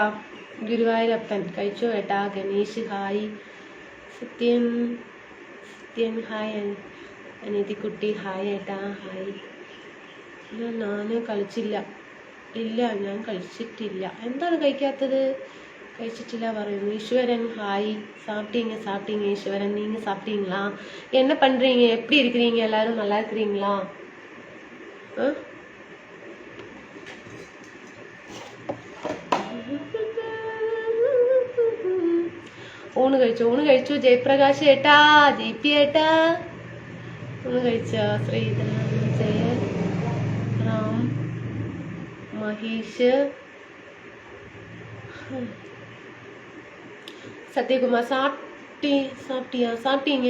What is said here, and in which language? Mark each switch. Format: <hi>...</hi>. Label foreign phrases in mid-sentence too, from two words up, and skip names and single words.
<ml>ഗുരുവായൂരപ്പൻ കഴിച്ചു കേട്ടാ. ഗണേഷ് ഹായ്. സത്യൻ ഹായ്. അനിയത്തിക്കുട്ടി ഹായ് ഏട്ടാ. ഹായ്. ഞാൻ കഴിച്ചില്ല. ഇല്ല ഞാൻ കഴിച്ചിട്ടില്ല. എന്താണ് കഴിക്കാത്തത്? കഴിച്ചിട്ടില്ല പറയുന്നു.</ml> <ta>ஈஸ்வரன் ஹாய். சாப்பிட்டீங்க ஈஸ்வரன். நீங்கள் சாப்பிட்டீங்களா? என்ன பண்ணுறீங்க? எப்படி இருக்கிறீங்க? எல்லாரும் நல்லா இருக்கிறீங்களா?</ta> <ml>ഊണ് കഴിച്ചു. ജയപ്രകാശ് ഏട്ടാ. ജെപി ഏട്ടാ ഊണ് കഴിച്ചോ?</ml> <ta>ശ്രീധരൻ ജയറാം മഹേഷ് സത്യകുമാർ സാപ്പിട്ടീங்க.</ta>